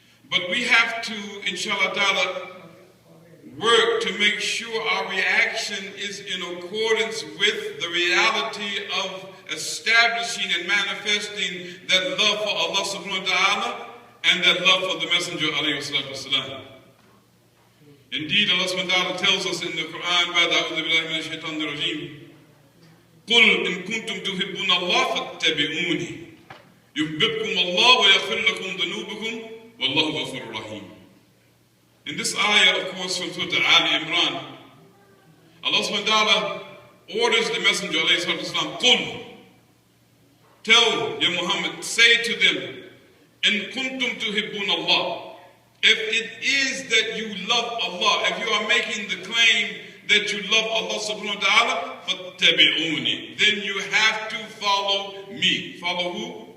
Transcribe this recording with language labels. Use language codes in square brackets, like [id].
[en] But we have to, inshallah ta'ala, work to make sure our reaction is in accordance with the reality of establishing and manifesting that love for Allah subhanahu wa ta'ala and that love for the Messenger alayhi salatu wasalam. Indeed, Allah subhanahu wa ta'ala tells us in the Quran, [ar] بعد أعوذ بالله من الشيطان الرجيم, قل إن كنتم تحبون الله فاتبعوني يحببكم الله ويغفر لكم ذنوبكم والله غفور رحيم. [en] In this ayah, of course, from Surah Ali Imran, Allah subhanahu wa ta'ala orders the Messenger alayhi salatu wasalam, قل, tell Ya Muhammad, say to them, [ar] إن كنتم تحبون الله. [en] If it is that you love Allah, if you are making the claim that you love Allah subhanahu wa ta'ala, فَاتَّبِعُونِ, then you have to follow me. Follow who?